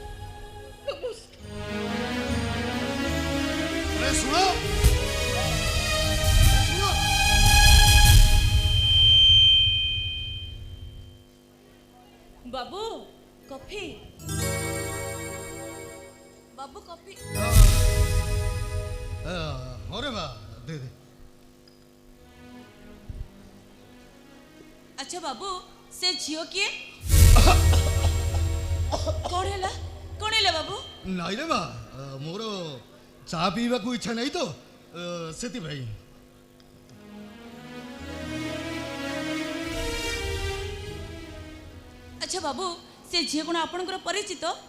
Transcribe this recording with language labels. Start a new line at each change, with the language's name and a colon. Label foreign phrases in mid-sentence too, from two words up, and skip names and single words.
Odia: ଶୁଣ, ବାବୁ କଫି, ବାବୁ କଫି।
Hindi: अरे वाह, दे दे।
Odia: ଆଚ୍ଛା ବାବୁ, ସେ ଝିଅ କିଏ? କଣ ହେଲା ବାବୁ? ନାଇଁ ରେ ମା, ମୋର ଚା ପିଇବାକୁ ଇଚ୍ଛା ନାହିଁ ତ ସେଥିପାଇଁ। ଆଚ୍ଛା ବାବୁ, ସେ ଝିଅ କଣ ଆପଣଙ୍କର ପରିଚିତ?